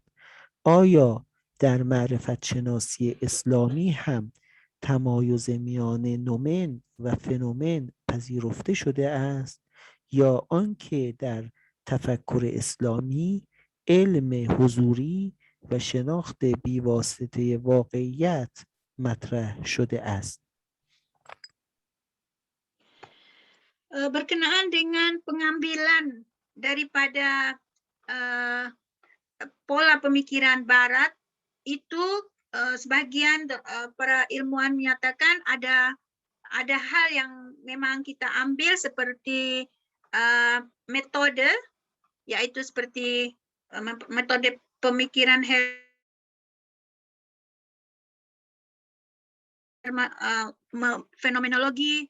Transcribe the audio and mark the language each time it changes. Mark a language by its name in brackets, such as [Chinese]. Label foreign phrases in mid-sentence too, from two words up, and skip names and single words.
[Persian] آیا در معرفت شناسی اسلامی هم تمایز میان نومن و فنومن پذیرفته شده است، یا آنکه در تفکر اسلامی علم حضوری و شناخت بیواسطه واقعیت مطرح شده است؟ [Indonesian] Berkenaan dengan pengambilan daripada pola pemikiran Barat itu, sebagian para ilmuwan menyatakan ada hal yang memang kita ambil seperti metode, yaitu seperti metode pemikiran fenomenologi.